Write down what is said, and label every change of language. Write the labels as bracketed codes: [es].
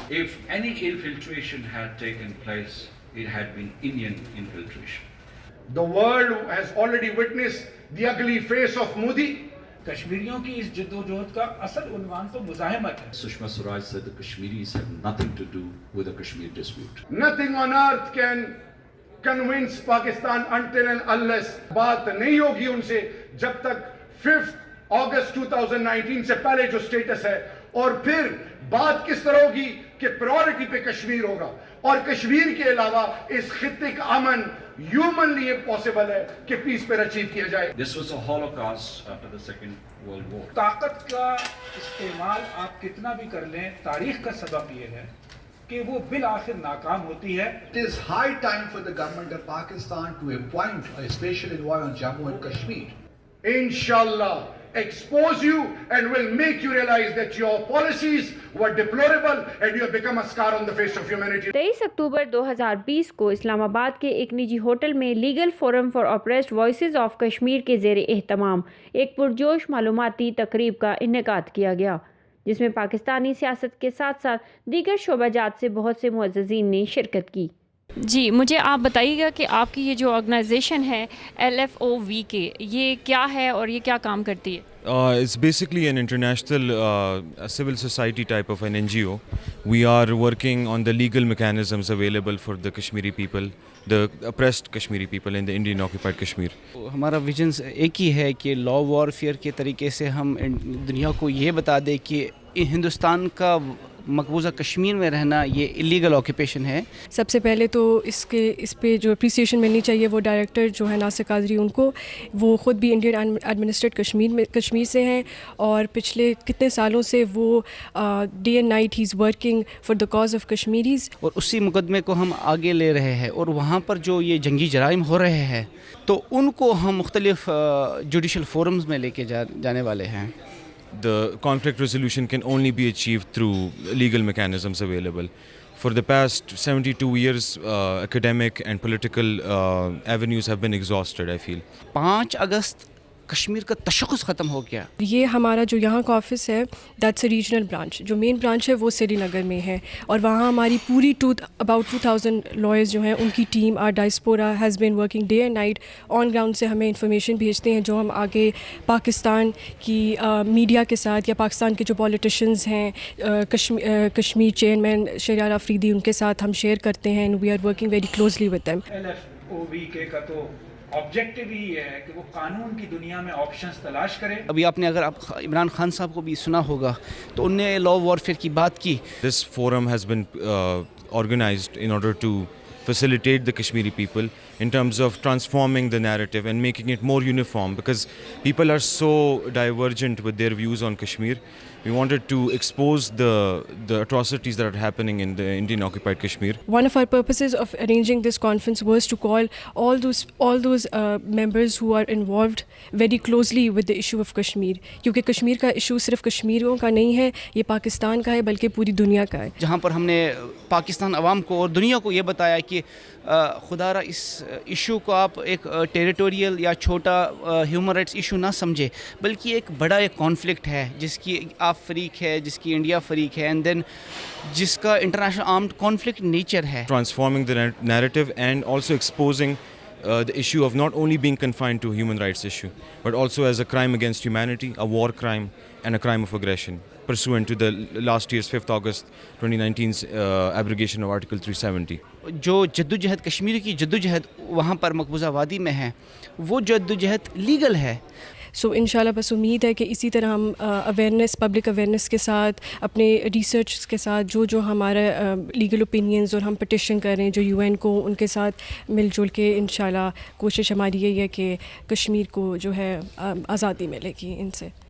[en] If any infiltration had taken place, it had been Indian infiltration. The world has already witnessed the ugly face of Modi. [ur] کشمیریوں کی اس جدوجہد کا اصل عنوان تو مزاحمت ہے. [en] Sushma Swaraj said the Kashmiris have nothing to do with the Kashmir dispute. Nothing on earth can convince Pakistan until and unless [ur] بات نہیں ہوگی ان سے جب تک 5 اگست 2019 سے پہلے جو سٹیٹس ہے, اور پھر بات کس طرح ہوگی کہ پرائورٹی پہ کشمیر ہوگا, اور کشمیر کے علاوہ اس خطے کا امن ہیومنلی امپاسبل ہے کہ پیس پہ اچیو کیا جائے. [en] This was a holocaust after the Second World War. [ur] طاقت کا استعمال آپ کتنا بھی کر لیں, تاریخ کا سبق یہ ہے کہ وہ بالآخر ناکام ہوتی ہے. [en] It is high time for the government of Pakistan to appoint a special envoy on Jammu and Kashmir. Inshallah, expose you and will make you realize that your policies were deplorable and you have become a scar on the face of humanity. [ur] 23 اکتوبر 2020 کو اسلام آباد کے ایک نجی hotel میں legal forum for oppressed voices of Kashmir کے زیر اہتمام ایک پرجوش معلوماتی تقریب کا انعقاد کیا گیا, جس میں پاکستانی سیاست کے ساتھ ساتھ دیگر شعبہ جات سے بہت سے معززین نے شرکت کی. جی, مجھے آپ بتائیے گا کہ آپ کی یہ جو آرگنائزیشن ہے LFOVK, یہ کیا ہے اور یہ کیا کام کرتی ہے؟ [en] It's basically an international civil society type of an NGO. We are working on the legal mechanisms available for the Kashmiri people, the oppressed Kashmiri people in the Indian occupied Kashmir. [ur] ہمارا visions ایک ہی ہے کہ لا warfare کے طریقے سے ہم دنیا کو یہ بتا دیں کہ ہندوستان کا مقبوضہ کشمیر میں رہنا یہ ایلیگل آکوپیشن ہے. سب سے پہلے تو اس پہ جو اپریسیشن ملنی چاہیے وہ ڈائریکٹر جو ہے ناصر قادری, ان کو, وہ خود بھی انڈین ایڈمنسٹریٹ کشمیر سے ہیں, اور پچھلے کتنے سالوں سے وہ [en] Day and night he is working for the cause of Kashmiris. [ur] اور اسی مقدمے کو ہم آگے لے رہے ہیں, اور وہاں پر جو یہ جنگی جرائم ہو رہے ہیں تو ان کو ہم مختلف جوڈیشل فورمز میں لے کے جانے والے ہیں. [en] The conflict resolution can only be achieved through legal mechanisms available. For the past 72 years, academic and political avenues have been exhausted, I feel. [ur] 5 اگست کشمیر کا تشخص ختم ہو گیا. یہ ہمارا جو یہاں کا آفس ہے [en] That's a regional branch. [ur] جو مین برانچ ہے وہ سری نگر میں ہے, اور وہاں ہماری پوری اباؤٹ 2000 لائرز جو ہیں ان کی team, [en] our diaspora has been working day and night on ground [ur] سے ہمیں انفارمیشن بھیجتے ہیں جو ہم آگے پاکستان کی میڈیا کے ساتھ یا پاکستان کے جو پولیٹیشینز ہیں, کشمیر چیئرمین شہریار آفریدی, ان کے ساتھ ہم شیئر کرتے ہیں, [en] And we are working very closely with them. [ur] LFOVK کا تو آبجیکٹیو ہی ہے کہ وہ قانون کی دنیا میں آپشنز تلاش کرے. ابھی آپ نے اگر عمران خان صاحب کو بھی سنا ہوگا تو ان نے لا وارفیئر کی بات کی. [en] This forum has been organized in order to facilitate the Kashmiri people in terms of transforming the narrative and making it more uniform, because people are so divergent with their views on Kashmir. We wanted to expose the atrocities that are happening in the Indian occupied Kashmir. One of our purposes of arranging this conference was to call all those members who are involved very closely with the issue of Kashmir, [ur] کیونکہ کشمیر کا issue صرف کشمیریوں کا نہیں ہے, یہ پاکستان کا ہے [en] بلکہ پوری دنیا کا ہے. [ur] جہاں پر ہم نے پاکستان عوام کو اور دنیا کو یہ بتایا کہ خدا را اس ایشو کو آپ ایک ٹیریٹوریل یا چھوٹا ہیومن رائٹس ایشو نہ سمجھے, بلکہ ایک بڑا ایک کانفلکٹ ہے جس کی آپ فریق ہے, جس کی انڈیا فریق ہے, اینڈ دین جس کا انٹرنیشنل آرمڈ کانفلکٹ نیچر ہے. [en] Transforming the narrative and also exposing the issue of not only being confined to human rights issue, but also as a crime against humanity, a war crime and a crime of aggression, pursuant to the last year's 5th August 2019's abrogation of Article 370. [ur] جو جدوجہد کشمیر کی جدوجہد وہاں پر مقبوضہ وادی میں ہے, وہ جدوجہد لیگل ہے. سو انشاءاللہ بس امید ہے کہ اسی طرح ہم اویئرنیس, پبلک اویئرنیس کے ساتھ, اپنے ریسرچ کے ساتھ, جو ہمارا لیگل اوپینینز اور ہم پٹیشن کر رہے ہیں جو UN کو, ان کے ساتھ مل جل کے انشاءاللہ کوشش ہماری یہی ہے کہ کشمیر کو جو ہے آزادی ملے گی ان سے.